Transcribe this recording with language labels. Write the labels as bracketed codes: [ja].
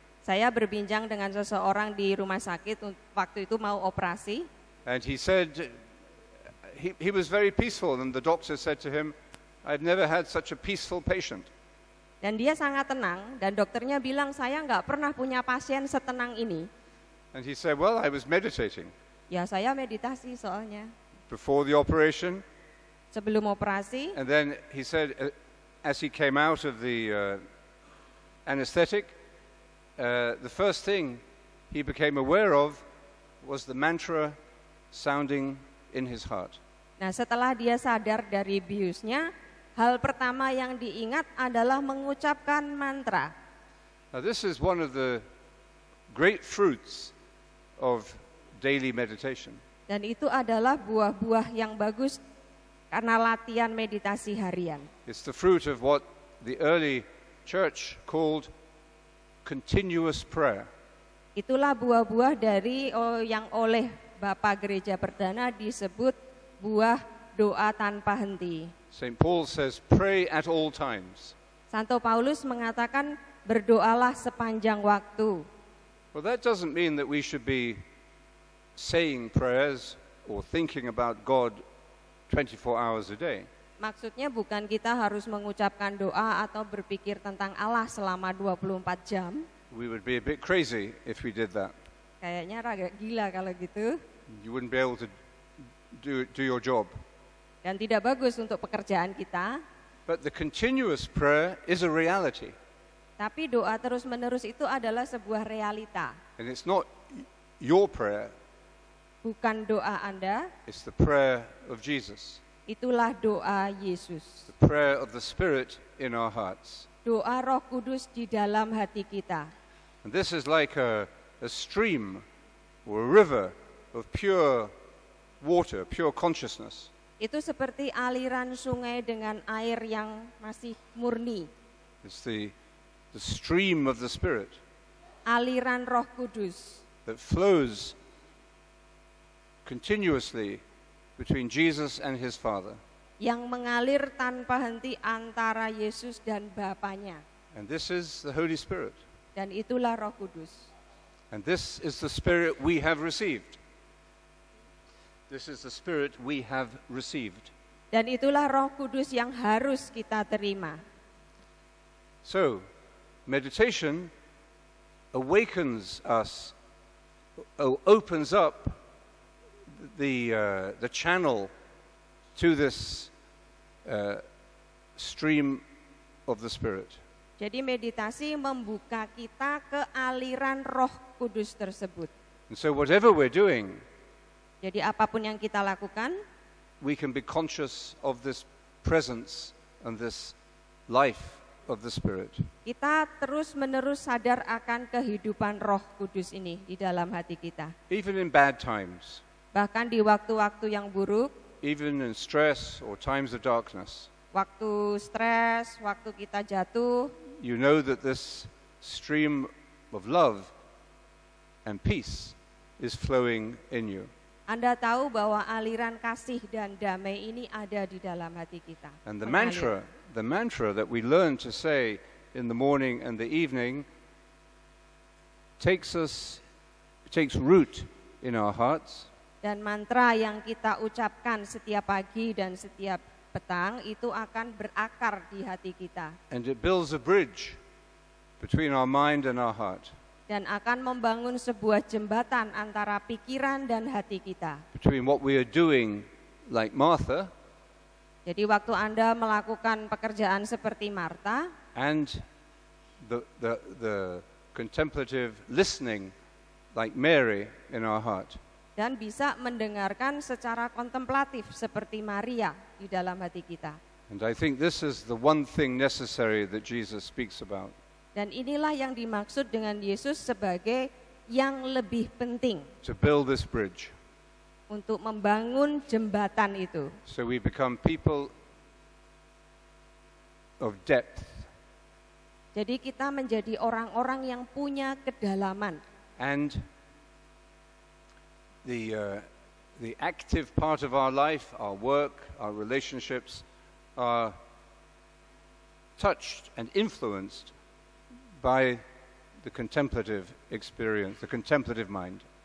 [id] Saya berbincang dengan seseorang di rumah sakit waktu itu mau operasi. [en] And he said he was very peaceful, and the doctor said to him, "I've never had such a peaceful patient." [id] Dan dia sangat tenang, dan dokternya bilang, saya nggak pernah punya pasien setenang ini. [en] And he said, "Well, I was meditating." [id] Ya, saya meditasi soalnya. [en] Before the operation. [id] Sebelum operasi. [en] And then he said, as he came out of the anesthetic, the first thing he became aware of was the mantra sounding in his heart. [id] Nah, setelah dia sadar dari biusnya, hal pertama yang diingat adalah mengucapkan mantra. [en] Now, this is one of the great fruits of daily meditation. [id] Dan itu adalah buah-buah yang bagus karena latihan meditasi harian. [en] It's the fruit of what the early church called continuous prayer. [id] Itulah buah-buah dari yang oleh Bapak Gereja Perdana disebut buah doa tanpa henti. [en] St. Paul says, pray at all times. [id] Santo Paulus mengatakan, berdoalah sepanjang waktu. [en] Well, that doesn't mean that we should be saying prayers or thinking about God 24 hours a day. [id] Maksudnya bukan kita harus mengucapkan doa atau berpikir tentang Allah selama 24 jam. [en] We would be a bit crazy if we did that. [id] Kayaknya agak gila kalau gitu. [en] You wouldn't be able to do your job. [id] Dan tidak bagus untuk pekerjaan kita. [en] But the continuous prayer is a reality. [id] Tapi doa terus-menerus itu adalah sebuah realita. [en] And it's not your prayer. [id] Bukan doa Anda. [en] It's the prayer of Jesus. [id] Itulah doa Yesus. [en] The prayer of the Spirit in our hearts. [id] Doa Roh Kudus di dalam hati kita. [en] And this is like a stream or a river of pure water, pure consciousness. [id] Itu seperti aliran sungai dengan air yang masih murni. [en] It's the stream of the Spirit. [id] Aliran Roh Kudus. [en] That flows continuously between Jesus and his Father. [id] Yang mengalir tanpa henti antara Yesus dan Bapanya. [en] And this is the Holy Spirit. [id] Dan itulah Roh Kudus. [en] And this is the Spirit we have received. This is the Spirit we have received. [id] Dan itulah Roh Kudus yang harus kita terima. [en] So, meditation awakens us, opens up the channel to this stream of the Spirit. [id] Jadi meditasi membuka kita ke aliran Roh Kudus tersebut. [en] And so whatever we're doing, [id] Jadi apapun yang kita lakukan, [en] we can be conscious of this presence and this life of the Spirit. [id] kita terus-menerus sadar akan kehidupan Roh Kudus ini di dalam hati kita. [en] Even in bad times, [id] Bahkan di waktu-waktu yang buruk, [en] even in stress or times of darkness, [id] waktu stres, waktu kita jatuh, [en] you know that this stream of love and peace is flowing in you. [id] Anda tahu bahwa aliran kasih dan damai ini ada di dalam hati kita. [en] And the [id] Mengalir. [en] mantra that we learn to say in the morning and the evening takes root in our hearts. [id] Dan mantra yang kita ucapkan setiap pagi dan setiap petang itu akan berakar di hati kita. [en] And it builds a bridge between our mind and our heart, [id] Dan akan membangun sebuah jembatan antara pikiran dan hati kita. [en] between what we are doing like Martha [id] Jadi waktu Anda melakukan pekerjaan seperti Marta, [en] and the contemplative listening like Mary in our heart. [id] dan bisa mendengarkan secara kontemplatif seperti Maria di dalam hati kita. [en] And I think this is the one thing necessary that Jesus speaks about. [id] Dan inilah yang dimaksud dengan Yesus sebagai yang lebih penting [en] To build this bridge, [id] untuk membangun jembatan itu. [en] so we become people of depth [id] Jadi kita menjadi orang-orang yang punya kedalaman. [en] and the active part of our life, our work, our relationships, are touched and influenced by the contemplative experience, the contemplative mind.